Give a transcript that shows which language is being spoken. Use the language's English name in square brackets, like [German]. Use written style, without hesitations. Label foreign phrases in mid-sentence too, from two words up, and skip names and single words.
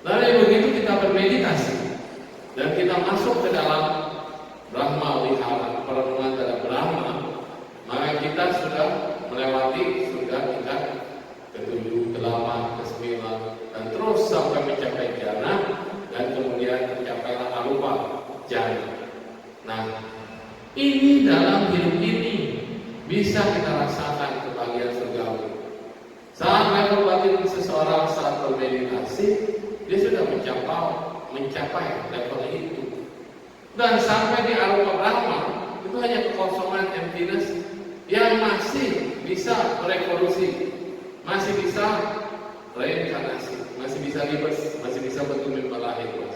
[Indonesian] Lalu begitu kita bermeditasi dan kita masuk ke dalam Brahma Wihara, perenungan terhadap Brahma, maka kita sudah melewati surga tingkat ke-7, ke-8, ke-9, dan terus sampai mencapai jhana, dan kemudian mencapailah [Pali] arupa jhana. [Indonesian] Nah, ini dalam hidup ini bisa kita rasakan kebahagiaan surgawi. Saat level batin seseorang saat bermeditasi, dia sudah mencapai level itu. Dan sampai di arupa Brahma, itu hanya kekosongan, emptiness, yang masih bisa berevolusi, masih bisa reinkarnasi, masih bisa libas, masih bisa bertumbuh berlahir.